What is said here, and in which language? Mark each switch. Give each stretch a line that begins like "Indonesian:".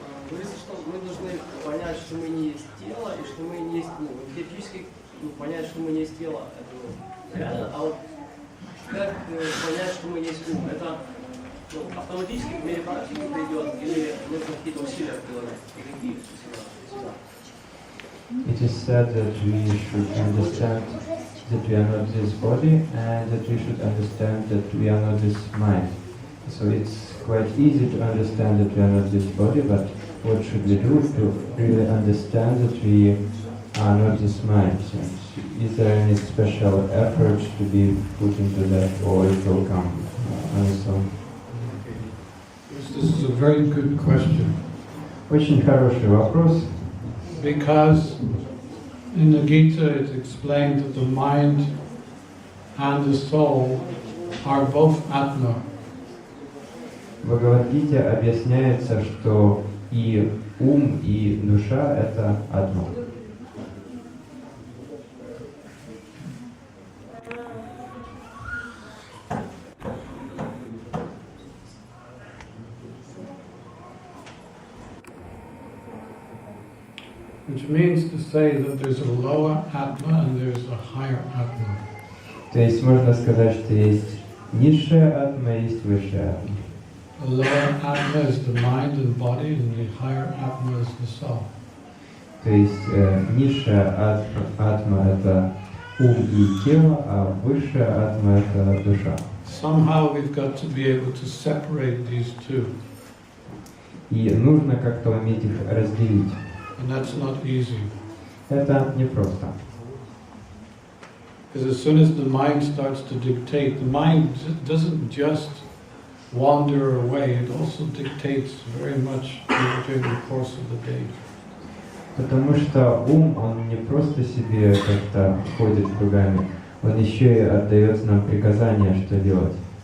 Russian: Говорится, что мы должны понять, что мы не есть тело, и что мы не есть, физически понять, что мы не есть тело, это реально, а вот как понять, что мы есть ум? Это автоматически в мере практики придет, или нужно какие-то усилия прилагать? Какие сюда?
English: It is said that we should understand that we are not this body, and that we should understand that we are not this mind. So it's quite easy to understand that we are not this body, but what should we do to really understand that we are not this mind? So is there any special effort to be put into that, or it will come on its own? This is a very good question.
Russian: Очень хороший вопрос.
English: Because in the Gita it's explained that the mind and the soul are both Atma.
Russian: В Бхагавад-гите объясняется, что и ум, и душа — это одно.
English: Which means to say that there's a lower Atma and there's a higher Atma.
Russian: То есть можно сказать, что есть низшая атма, есть высшая атма.
English: The lower Atma is the mind and body, and the higher Atma is the soul.
Russian: То есть низшая атма — это ум и тело, а высшая атма — это душа.
English: Somehow we've got to be able to separate these two.
Russian: И нужно как-то уметь их разделить.
English: And that's not easy.
Russian: Это непросто.
English: Because as soon as the mind starts to dictate, the mind doesn't just wander away, it also dictates very much during the course of the day.
Russian: Потому что ум, он не просто себе как-то ходит кругами, он еще и отдает нам приказания, что делать.